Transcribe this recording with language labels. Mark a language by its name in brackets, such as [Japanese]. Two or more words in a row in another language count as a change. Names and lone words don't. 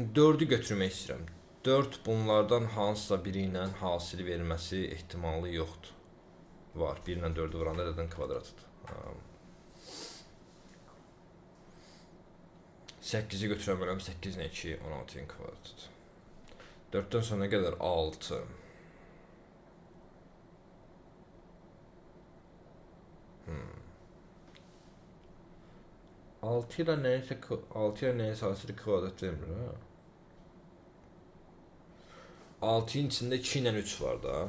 [Azerbaijani] 4'ü götürmək istəyirəm. 4 bunlardan hansısa biri ilə hasili verilməsi ehtimalı yoxdur. Var. 1 ilə 4'ü vuranda ədədin kvadratıdır. 8'i götürə bilirəm. 8 ilə 2, 16'ın kvadratıdır. [Turkish] 4'ten sonra ne kadar? 6. [Azerbaijani] Altıyla neyse hasili kvadrat vermir ha. [Turkish] 6'ın içinde 2 ile 3 var da.